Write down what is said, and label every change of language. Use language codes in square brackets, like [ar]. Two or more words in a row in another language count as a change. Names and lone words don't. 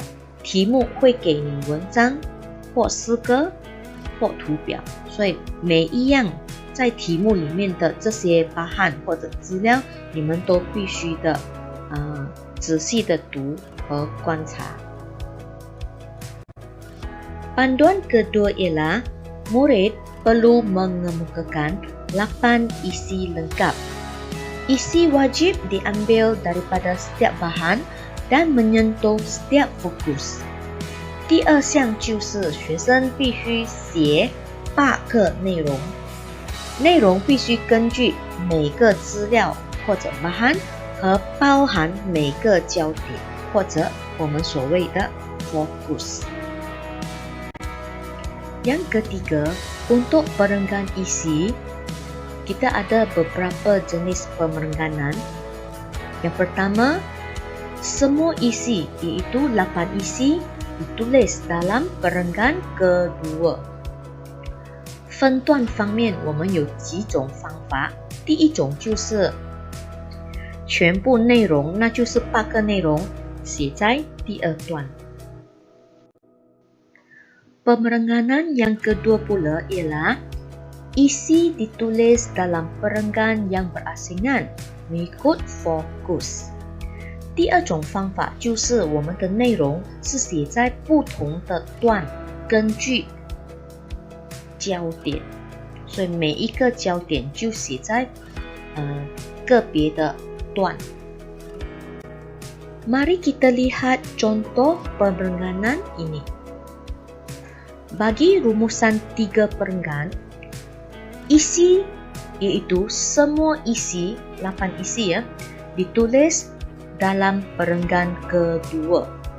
[zh] 题目会给你文章或诗歌或图表，所以每一样在题目里面的这些bahan或者资料，你们都必须的仔细的读和观察。 [ms] Panduan kedua ialah murid perlu mengemukakan 8 isi lengkap. Isi wajib diambil daripada setiap bahan dan menyentuh setiap fokus. [zh] 第2项就是学生必须写8个内容，内容必须根据每个资料或者bahan和包含每个焦点，或者我们所谓的 fokus。 [ms] Yang ketiga, untuk perenggan isi, kita ada beberapa jenis pemerengganan. Yang pertama, semua isi iaitu 8 isi ditulis dalam perenggan kedua. [zh] 分段方面我们有几种方法，第一种就是全部内容，那就是8个内容写在第二段。 [ms] Pemerenganan yang kedua pula ialah isi ditulis dalam perenggan yang berasingan mengikut fokus。 [zh] 第二种方法就是我们的内容是写在不同的段，根据焦点，所以每一个焦点就写在个别的段。 [ms] Mari kita lihat contoh pemerenganan ini. Bagi rumusan 3 perenggan, isi iaitu semua isi, 8 isi ya, ditulis dalam perenggan kedua.